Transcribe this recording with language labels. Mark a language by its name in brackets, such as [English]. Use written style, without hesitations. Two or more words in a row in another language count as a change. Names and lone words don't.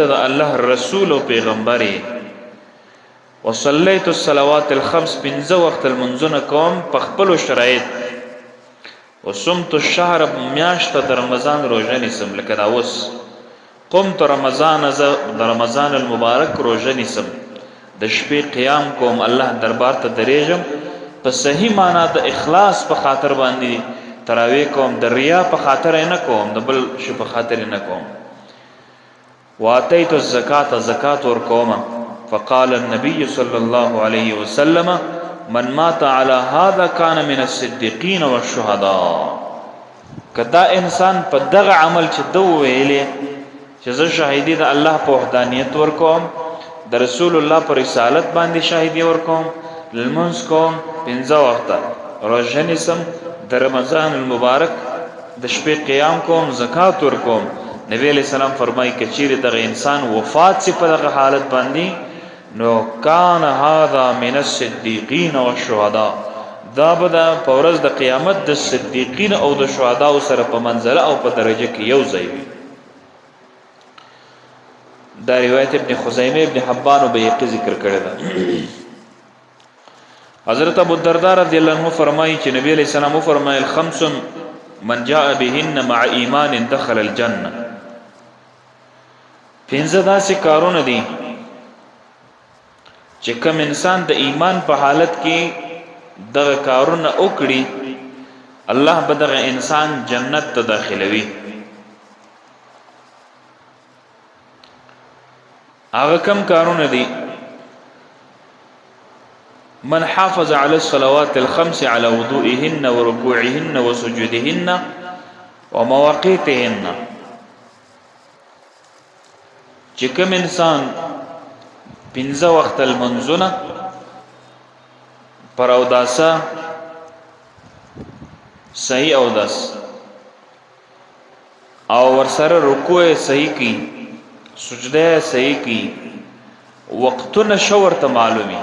[Pashto] د الله رسول او پیغمبر یې، [Arabic] وصلیت الصلوات الخمس، [Pashto] پنځه وخت المنځونه کوم په خپل شرایط، [Arabic] وصمت الشهر، [Pashto] میاشت د رمضان روزه نیسم لکه دا اوس، [Arabic] قمت رمضان، [Pashto] زه د رمضان المبارک روزه نیسم، د شپې قیام کوم، الله دربار ته درېږم په صحیح معنا د اخلاص په خاطر باندې تراویح کوم، د ریا په خاطر نه کوم، د بل شي په خاطر نه کوم. [Arabic] واتیت الزکات، [Pashto] زکات ور کوم. [Arabic] فقال النبي صلى الله عليه وسلم من مات على هذا كان من الصديقين والشهداء، [Pashto] کدا انسان په دغه عمل چې دوه ویلې چې زه شاهدی د الله په وحدانیت ور کوم، د رسول الله پر رسالت باندې شاهدی ور کوم، لمونځ کوم، پنځه وخته روزه نیسم، د رمضان المبارک د شپې قیام کوم، زکات ور کوم. نبی [Arabic] علیہ السلام [Pashto] فرمایي کچیر دغه انسان وفات سي په دغه حالت باندې نو [Arabic] کان هذا من الصدیقین والشهداء، [Pashto] دا به د پورز د قیامت د صدیقین او د شهدا سره په منزله او په درجه کې یو ځای وي. دا روایت ابن خزیمه ابن حبان او بیهقی ذکر کړی ده. حضرت ابو الدرداء [Arabic] رضی الله عنه [Pashto] فرمایي چې نبی [Arabic] علیہ السلام [Pashto] فرمایل [Arabic] خمس من جاء بهن مع ایمان دخل الجنه، [Pashto] پنځه داسې کارونه دي چې کوم انسان د ایمان په حالت کې دغه کارونه وکړي الله به دغه انسان جنت ته داخلوي. هغه کوم کارونه دي؟ [Arabic] من حافظ على الصلوات الخمس على وضوئهن وركوعهن وسجودهن ومواقيتهن، [Pashto] چې کوم انسان پنځه وخت المنځونه پر اوداسه صحیح اوداس او ورسره رکوع صحیح کی، سجده صحیح کی، وقتونه شو ورته معلومي،